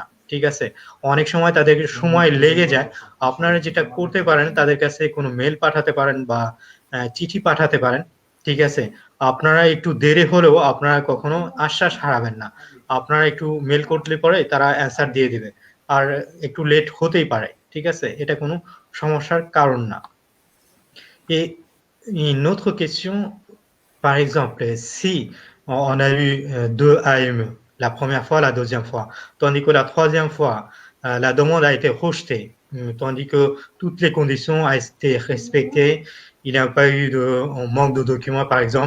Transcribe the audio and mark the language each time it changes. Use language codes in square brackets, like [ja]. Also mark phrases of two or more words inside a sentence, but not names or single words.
[bn] ঠিক আছে, অনেক সময় তাদের সময় লেগে যায়। আপনারা যেটা করতে পারেন, তাদের কাছে কোনো মেল পাঠাতে পারেন বা চিঠি পাঠাতে পারেন। ঠিক আছে, আপনারা একটু দেরি হলেও আপনারা কখনো আশ্বাস হারাবেন না। আপনারা একটু মেল করলে পরে তারা অ্যান্সার দিয়ে দিবে, আর একটু লেট হতেই পারে। ঠিক আছে, এটা কোনো সমস্যার কারণ না। [fr] Et une autre question, par exemple, si on a eu 2 AME, la première fois, la deuxième fois, tandis que la troisième fois, la demande a été rejetée, tandis que toutes les conditions ont été respectées, il n'y a pas eu de manque de documents, par exemple.